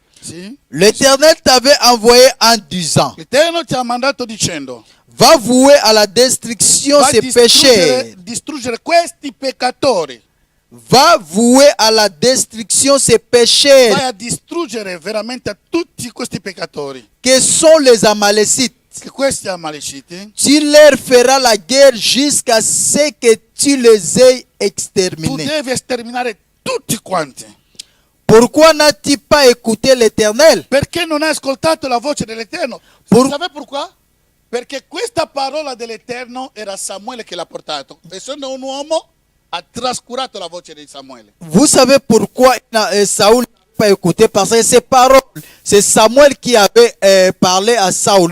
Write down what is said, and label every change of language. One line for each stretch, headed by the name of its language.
Italian: Sì.
French: L'Éternel t'avait envoyé en disant,
Italian: L'Eterno ti ha mandato dicendo:
French: va vouer à la destruction
Italian: vai
French: ces péchés.
Italian: distruggere questi peccatori.
French: Va vouer à la destruction ces péchés
Italian: Vai a distruggere veramente tutti questi peccatori.
French: que sont les Amalécites.
Italian: Che questi Amaleciti,
French: Tu leur feras la guerre jusqu'à ce que tu les aies tu exterminés.
Italian: devi sterminare tutti quanti.
French: Pourquoi n'as-tu pas écouté l'Éternel?
Italian: Perché non hai ascoltato la voce dell'Eterno? Sapete
French: pourquoi?
Italian: Perché questa parola dell'Eterno era Samuele che l'ha portato. Essendo un uomo, ha trascurato la voce di Samuele.
French: Vous savez pourquoi Saoul n'a pas écouté? Parce que ces paroles, c'est Samuel qui avait parlé à Saoul.